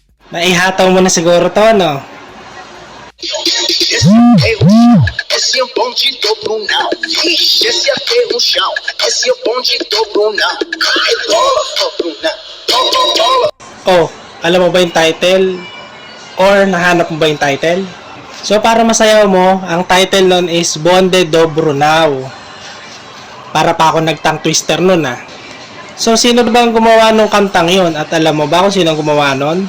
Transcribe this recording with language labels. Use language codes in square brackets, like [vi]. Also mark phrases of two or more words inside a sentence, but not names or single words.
[tl] Naihataw mo na siguro to, no? [pt] Esse é o bonde do Brunão. Ixi, esse é pelo chão. Esse é o bonde do Brunão. É bola do Brunão. Bola. [tl] Oh, alam mo ba yung title? Or nahanap mo ba yung title? So para masayaw mo, ang title nun is Bonde do Brunao. Para pa ako nag- [en] tongue twister [tl] nun ah. So sino ba ang gumawa nung kantang yon? At alam mo ba kung sino ang gumawa nun?